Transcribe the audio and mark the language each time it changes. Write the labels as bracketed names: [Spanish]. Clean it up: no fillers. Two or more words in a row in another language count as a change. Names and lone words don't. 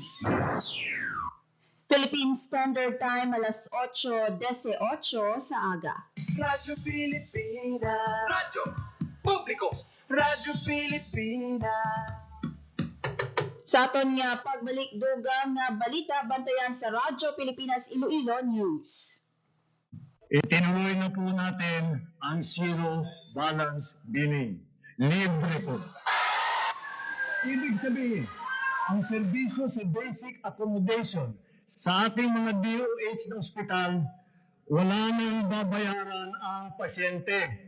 [Hiligaynon] Philippine Standard Time alas 8:18 sa aga. Radyo Pilipinas. Radyo Publiko. Radyo Pilipinas. Sa aton nga pagbalik dugang nga balita bantayan sa Radyo Pilipinas Iloilo News. [Filipino] Itinuloy na po natin ang zero balance billing. Libre po. Ibig sabihin, ang serbisyo sa [English] basic accommodation [Filipino] sa ating mga DOH na ospital, wala nang babayaran ang pasyente.